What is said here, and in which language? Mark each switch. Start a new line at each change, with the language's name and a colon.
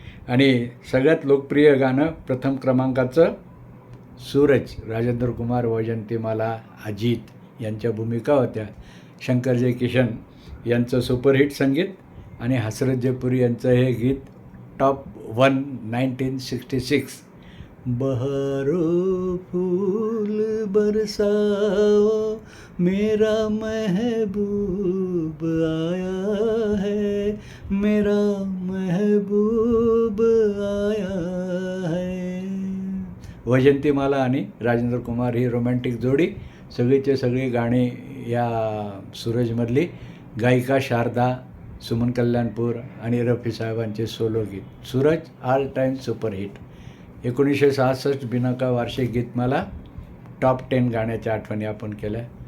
Marathi: आणि सगळ्यात लोकप्रिय गाणं प्रथम क्रमांकाचं सूरज, राजेंद्र कुमार, वैजंतीमाला, अजित यांच्या भूमिका होत्या. शंकर जयकिशन यांचं सुपरहिट संगीत आणि हसरत जयपुरी यांचं हे गीत टॉप 1 1966.
Hindi: बहारो फूल बरसाओ, मेरा महबूब आया है, मेरा महबूब आया है.
Marathi: वैजंतीमाला आणि राजेंद्र कुमार ही रोमॅन्टिक जोडी, सगळीचे सगळी गाणी या सूरजमधली. गायिका शारदा, सुमन कल्याणपूर आणि रफी साहेबांचे सोलो गीत. Suraj all time superhit. 1966 Binaca वार्षिक गीतमाला टॉप 10 गाण्याच्या आठवणी आपण केल्या.